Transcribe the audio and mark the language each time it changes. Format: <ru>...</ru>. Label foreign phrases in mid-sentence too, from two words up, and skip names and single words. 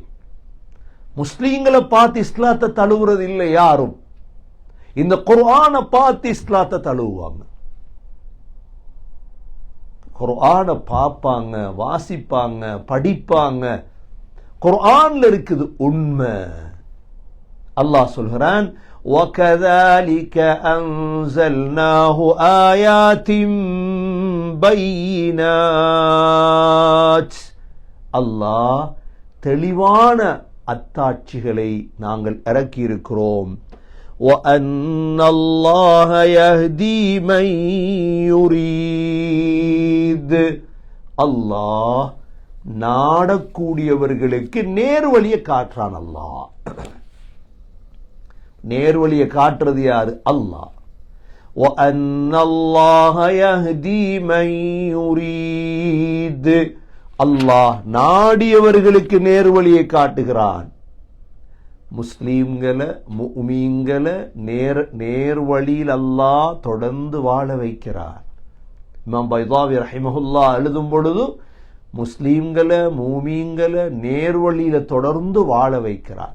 <ta>முஸ்லீம்களை பார்த்து இஸ்லாத்தை தழுவுறது இல்லை யாரும். இந்த குர்ஆனை பார்த்து இஸ்லாத்தை தழுவுவாங்க. குர்ஆனை பார்ப்பாங்க, வாசிப்பாங்க, படிப்பாங்க. குர்ஆன்ல இருக்குது உண்மை. அல்லாஹ் சொல்கிறான்,</ta> <ar>وَكَذَلِكَ أَنزَلْنَاهُ آيَاتٍ بَيِّنَاتٍ.</ar> <ta>அல்லாஹ் தெளிவான அத்தாட்சிகளை நாங்கள் இறக்கியிருக்கிறோம்.</ta> <ar>وَأَنَّ اللَّهَ يَهْدِي مَن يُرِيدُ.</ar> <ta>அல்லாஹ் நாடக்கூடியவர்களுக்கு நேர்வழியை காட்டுறான். அல்லாஹ் நேர்வழியை காட்டுறது யாரு? அல்லாஹ்.</ta> <ar>وَأَنَّ اللَّهَ يَهْدِي مَن يُرِيدُ.</ar> <ta>அல்லாஹ் நாடியவர்களுக்கு நேர்வழியை காட்டுகிறான். முஸ்லீம்களை, முஃமின்களை நேர்வழியில் அல்லாஹ் தொடர்ந்து வாழ வைக்கிறார். இமாம் பைதாவி ரஹிமஹுல்லாஹ் எழுதும் பொழுது முஸ்லீம்களை, முஃமின்களை நேர்வழியில தொடர்ந்து வாழ வைக்கிறார்.</ta>